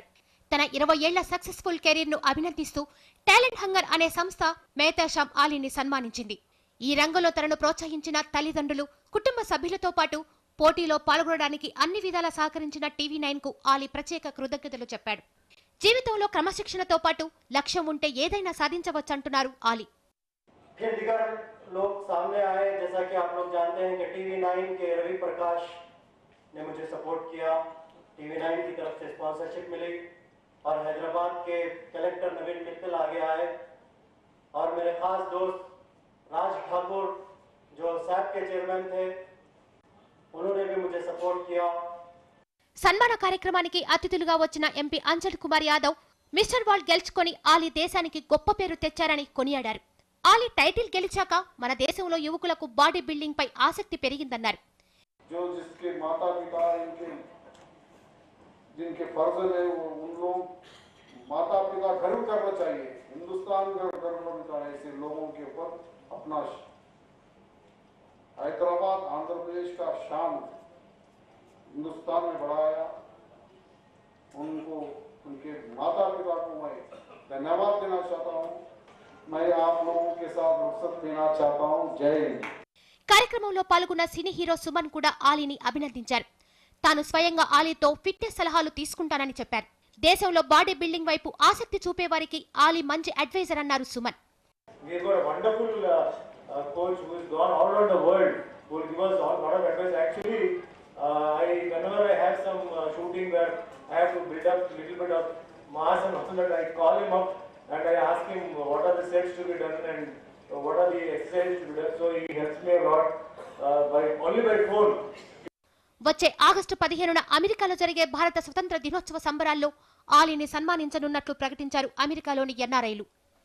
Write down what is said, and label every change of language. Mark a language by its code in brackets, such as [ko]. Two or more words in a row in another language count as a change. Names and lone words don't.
[te] తన 20 ఏళ్ల [en] successful career [te] ను అభినందిస్తూ టాలెంట్ హంగర్ అనే సంస్థ మెహతేషాం అలీని సన్మానించింది. ఈ రంగంలో తనను ప్రోత్సహించిన తల్లిదండ్రులు, కుటుంబ సభ్యులతో పాటు పోటీలో పాల్గొనడానికి అన్ని విధాలా సహకరించిన TV9 కు అలీ ప్రత్యేక కృతజ్ఞతలు చెప్పాడు. జీవితంలో క్రమశిక్షణతో పాటు లక్ష్యం ఉంటే ఏదైనా సాధించవచ్చంటున్నారు అలీ. [hi] लोग सामने आए, जैसा कि आप लोग जानते हैं कि TV9 के रवि प्रकाश ने मुझे सपोर्ट किया. TV9 की तरफ से स्पॉन्सरशिप मिली और हैदराबाद के कलेक्टर नवीन मित्तल आगे आए और मेरे खास दोस्त राज ठाकुर जो सैप के चेयरमैन थे, उन्होंने भी मुझे सपोर्ट किया. [te] సన్మాన కార్యక్రమానికి అతిథులుగా వచ్చిన ఎంపీ అంజన్ కుమార్ యాదవ్ మిస్టర్ వరల్డ్ గెలుచుకొని అలీ దేశానికి గొప్ప పేరు తెచ్చారని కొనియాడారు. అలీ టైటిల్ గెలిచాక మన దేశంలో యువకులకు [en] body building [te] పై ఆసక్తి పెరిగిందన్నారు. [hi] जो जिसके माता पिता जिनके फर्ज है उन लोग माता पिता गर्व करना चाहिए. हिंदुस्तान गर्व करना चाहिए ऐसे लोगों के ऊपर. अपना हैदराबाद आंध्र प्रदेश का शान हिंदुस्तान में बढ़ाया. उनको उनके माता पिता को मैं धन्यवाद देना चाहता हूँ. मैं आप लोगों के साथ रुखसत देना चाहता हूँ. जय हिंद. [te] కార్యక్రమంలో పాల్గొన్న సినీ హీరో సుమన్ కూడా అలీని అభినందించారు. తాను స్వయంగా అలీతో ఫిట్నెస్ సలహాలు తీసుకుంటానని చెప్పారు. దేశంలో [en] body building [te] వైపు ఆసక్తి చూపే వారికి అలీ మంచి అడ్వైజర్ అన్నారు సుమన్. [en] And I ask him what are the steps to be done and what are the exercises to be done. So he helps me a lot only by phone. [te] వచ్చే ఆగస్టు 15న అమెరికాలో జరిగే భారత స్వతంత్ర దినోత్సవ సంబరాల్లో అలీని సన్మానించనున్నట్లు ప్రకటించారు అమెరికాలోని ఎన్ఆర్ఐలు.